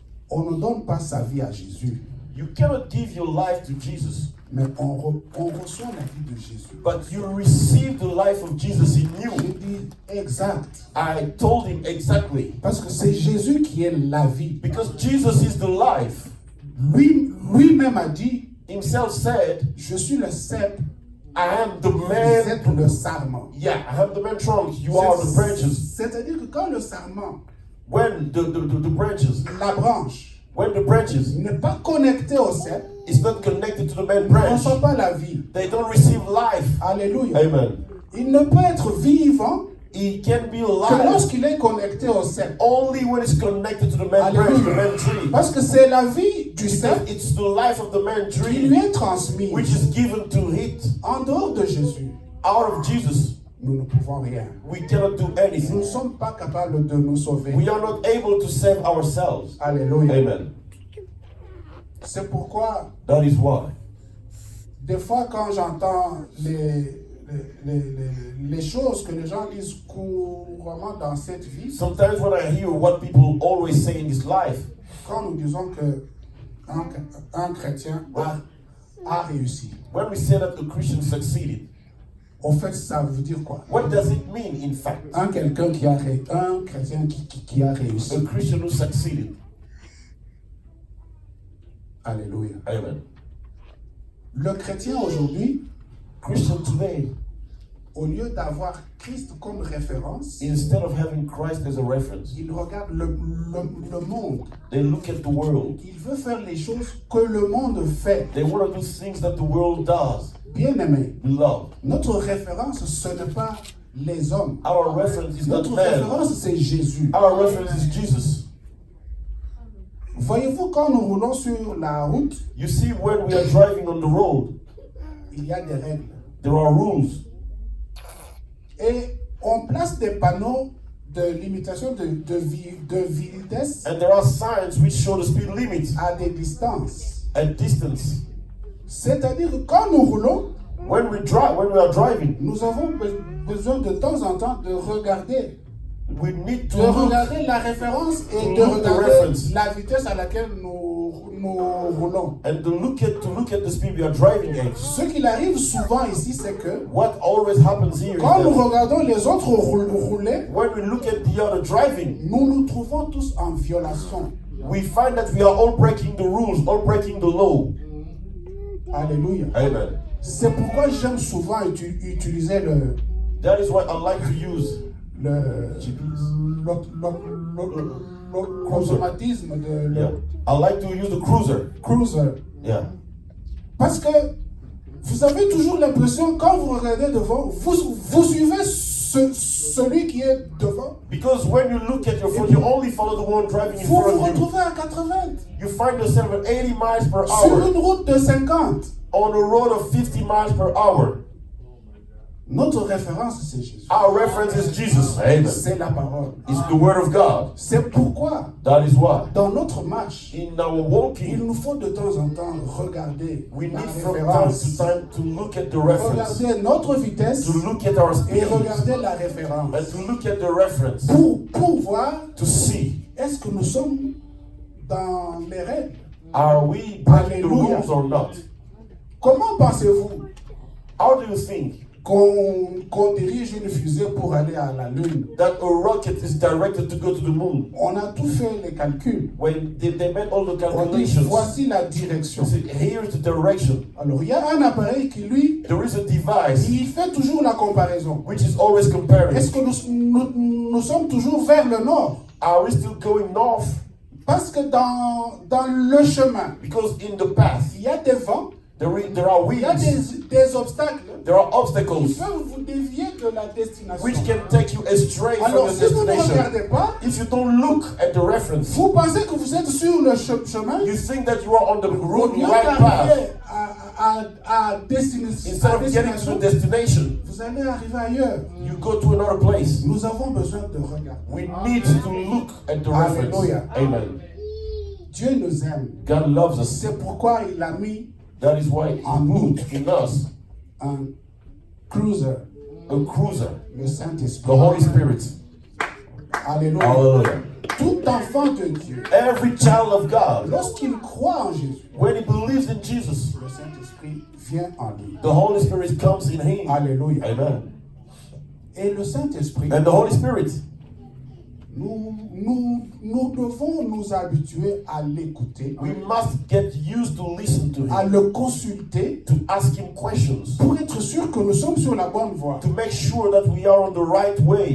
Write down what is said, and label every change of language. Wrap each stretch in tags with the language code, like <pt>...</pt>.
<fr>on ne donne pas sa vie à Jésus,</fr> <en>you cannot give your life to Jesus,</en> <fr>mais on reçoit la vie de Jésus.</fr> <en>but you receive the life of Jesus in</en> <fr>J'ai</fr> <en>you.</en> <fr>dit, exact.</fr> <en>I told him exactly.</en> <fr>Parce que c'est Jésus qui est la vie.</fr> <en>Because Jesus is the life.</en> <fr>Lui-même a dit,</fr> <en>Himself said,</en> <fr>je suis le cep,</fr> <en>I am the</en> <fr>vous</fr> <en>man.</en> <fr>êtes le sarment.</fr> <en>Yeah, I am the man trunk. You are the branches.</en> <fr>C'est-à-dire que quand le sarment,</fr> <en>When the branches,</en> <fr>la branche,</fr> <en>when the branches</en> <fr>n'est pas connecté au cep,</fr> <en>is not connected to the main</en> <fr>ne</fr> <en>branch,</en> <fr>reçoit pas la vie.</fr> <en>they don't receive life.</en> <fr>Alléluia.</fr> <en>Amen.</en> <fr>Il ne peut être vivant</fr> <en>He can be</en> <fr>que</fr> <en>alive</en> <fr>lorsqu'il est connecté au cep.</fr> <en>only when it's connected to the main branch, the main tree.</en> <fr>Parce que c'est la vie du cep</fr> <en>It's the life of the main</en> <fr>qui</fr> <en>tree</en> <fr>lui est transmise.</fr> <en>which is given to it.</en> <fr>En dehors de Jésus,</fr> <en>Out of Jesus,</en> <fr>nous ne pouvons rien.</fr> <en>we cannot do</en> <fr>Nous ne</fr> <en>anything.</en> <fr>sommes pas capables de nous sauver.</fr> <en>We are not able to save ourselves.</en> <fr>Alléluia.</fr> <en>Amen.</en> <fr>C'est pourquoi,</fr> <en>That is why.</en> <fr>des fois, quand j'entends les choses que les gens disent couramment dans cette vie,</fr> <en>Sometimes when I hear what people always say in this life,</en> <fr>quand nous disons que un chrétien a réussi,</fr> <en>when we say that a Christian succeeded,</en> <fr>au fait, ça veut dire quoi?</fr> <en>what does it mean in fact?</en> <fr>Un chrétien qui a réussi.</fr> <en>A Christian who succeeded.</en> <fr>Alléluia.</fr> <en>Amen.</en> <fr>Le chrétien aujourd'hui,</fr> <en>Christian today,</en> <fr>au lieu d'avoir Christ comme référence,</fr> <en>instead of having Christ as a reference,</en> <fr>il regarde le monde.</fr> <en>they look at the world.</en> <fr>Il veut faire les choses que le monde fait.</fr> <en>They want to do things that the world does.</en> <fr>Bien-aimé,</fr> <en>Beloved,</en> <fr>notre référence, ce n'est pas les hommes.</fr> <en>our reference is not</en> <fr>Notre</fr> <en>man.</en> <fr>référence, c'est Jésus.</fr> <en>Our reference is Jesus.</en> <fr>Voyez-vous, quand nous roulons sur la route,</fr> <en>You see, when we are driving on the road,</en> <fr>il y a des règles.</fr> <en>there are rules.</en> <fr>Et on place des panneaux de limitation de vitesse</fr> <en>And there are signs which show the speed limit</en> <fr>à des distances.</fr> <en>at distance.</en> <fr>C'est-à-dire que quand nous roulons,</fr> <en>When we are driving,</en> <fr>nous avons besoin de temps en temps de regarder</fr> <en>we need to</en> <fr>de</fr> <en>look</en> <fr>regarder la référence et de</fr> <en>look the</en> <fr>regarder</fr> <en>reference.</en> <fr>la vitesse à laquelle nous roulons.</fr> <en>and to look at the speed we are driving at.</en> <fr>Ce qu'il arrive souvent ici, c'est que</fr> <en>What always happens here is</en> <fr>quand nous</fr> <en>that</en> <fr>regardons les autres rouler,</fr> <en>when we look at the other driving,</en> <fr>nous nous trouvons tous en violation.</fr> <en>we find that we are all breaking the rules, all breaking the law.</en> <fr>Alléluia.</fr> <en>Amen.</en> <fr>C'est pourquoi j'aime souvent utiliser</fr> <en>That is why I like to use</en> <fr>l'automatisme de</fr> <en>yeah. I like to use the cruiser. cruiser. Yeah.</en> <fr>Parce que vous avez toujours l'impression, quand vous regardez devant, vous suivez celui qui est devant.</fr> <en>Because when you look at your phone, you only follow the one driving in</en> <fr>Vous</fr> <en>front</en> <fr>vous</fr> <en>of you.</en> <fr>retrouvez à 80</fr> <en>You find yourself at 80 miles per</en> <fr>sur</fr> <en>hour</en> <fr>une route de 50.</fr> <en>on a road of 50 miles per hour.</en> <fr>Notre référence, c'est Jésus.</fr> <en>Our reference is Jesus. Amen.</en> <fr>C'est la parole.</fr> <en>It's the word of God.</en> <fr>C'est pourquoi,</fr> <en>That is why.</en> <fr>dans notre marche,</fr> <en>In our</en> <fr>il</fr> <en>walking,</en> <fr>nous faut de temps en temps regarder</fr> <en>we</en> <fr>la</fr> <en>need from time</en> <fr>référence,</fr> <en>to time to look at the reference,</en> <fr>regarder notre vitesse</fr> <en>to look at our</en> <fr>et</fr> <en>speed,</en> <fr>regarder la référence</fr> <en>and to look at the reference,</en> <fr>pour voir</fr> <en>to see,</en> <fr>est-ce que nous sommes dans les règles.</fr> <en>are we breaking the</en> <fr>Alléluia.</fr> <en>rules or not?</en> <fr>Comment pensez-vous</fr> <en>How do you think</en> <fr>qu'on dirige une fusée pour aller à la Lune?</fr> <en>that a rocket is directed to go to the moon?</en> <fr>On a tout fait les calculs.</fr> <en>When they made all the</en> <fr>On dit</fr> <en>calculations,</en> <fr>voici la direction.</fr> <en>they said, here's the direction.</en> <fr>Alors il y a un appareil qui lui,</fr> <en>There is a device</en> <fr>il fait toujours la comparaison.</fr> <en>which is always comparing.</en> <fr>Est-ce que nous sommes toujours vers le nord?</fr> <en>Are we still going north?</en> <fr>Parce que dans le chemin,</fr> <en>Because in the path,</en> <fr>il y a des vents,</fr> <en>there are</en> <fr>il y a</fr> <en>winds,</en> <fr>des obstacles</fr> <en>there are</en> <fr>qui</fr> <en>obstacles</en> <fr>peuvent vous dévier de la destination.</fr> <en>which can take you astray from</en> <fr>Alors</fr> <en>your</en> <fr>si vous ne</fr> <en>destination.</en> <fr>regardez pas,</fr> <en>If you don't look at the reference,</en> <fr>vous pensez que vous êtes sur le chemin,</fr> <en>you think that you are on the</en> <fr>au</fr> <en>road,</en> <fr>lieu</fr> <en>right path.</en> <fr>d'arriver à</fr> <en>Instead of getting to the</en> <fr>destination,</fr> <en>destination,</en> <fr>vous allez arriver ailleurs.</fr> <en>you go to another place.</en> <fr>Nous avons besoin de regarder.</fr> <en>We need to look at the reference. Hallelujah. Amen.</en> <fr>Dieu nous aime.</fr> <en>God loves us.</en> <fr>C'est pourquoi il a mis</fr> <en>That is why He put in us</en> <fr>un cruiser,</fr> <en>a cruiser,</en> <fr>le Saint-Esprit.</fr> <en>the Holy Spirit.</en> <fr>Alléluia.</fr> <en>Hallelujah.</en> <fr>Tout enfant de Dieu,</fr> <en>Every child of God,</en> <fr>lorsqu'il croit en Jésus,</fr> <en>when he believes in Jesus,</en> <fr>le Saint-Esprit vient en lui.</fr> <en>the Holy Spirit comes in him.</en> <fr>Alléluia.</fr> <en>Amen.</en> <fr>Et le Saint-Esprit,</fr> <en>And the Holy Spirit,</en> <fr>nous devons nous habituer à l'écouter,</fr> <en>we must get used to listen to</en> <fr>à</fr> <en>him,</en> <fr>le consulter,</fr> <en>to ask him questions,</en> <fr>pour être sûr que nous sommes sur la bonne voie.</fr> <en>to make sure that we are on the right way.</en>